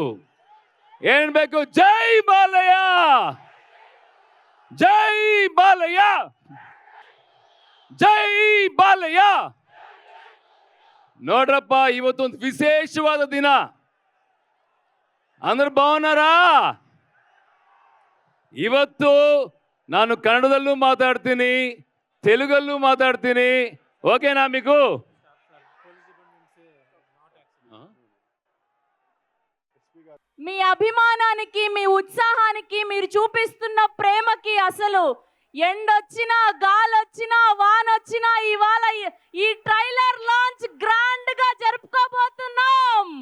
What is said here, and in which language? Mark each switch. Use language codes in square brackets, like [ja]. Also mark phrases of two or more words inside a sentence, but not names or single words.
[kn] ಏನ್ ಬೇಕು? ಜೈ ಬಾಲಯ್ಯ, ಜೈ ಬಾಲಯ್ಯ, ಜೈ ಬಾಲಯ್ಯ. ನೋಡ್ರಪ್ಪ, ಇವತ್ತೊಂದು ವಿಶೇಷವಾದ ದಿನ. ಅಂದ್ರೆ ಭಾವನಾರ ಇವತ್ತು ನಾನು ಕನ್ನಡದಲ್ಲೂ ಮಾತಾಡ್ತೀನಿ, [te] తెలుగಲ್ಲೂ మాట్లాడుతీని. ఓకేనా మీకు? మీ అభిమానానికి, మీ ఉత్సాహానికి, మీరు చూపిస్తున్న ప్రేమకి అసలు ఎండొచ్చినా, గాలొచ్చినా, వానొచ్చినా ఇవాళ ఈ [en] trailer launch [te] గ్రాండ్ గా జరుపుకోబోతున్నాం.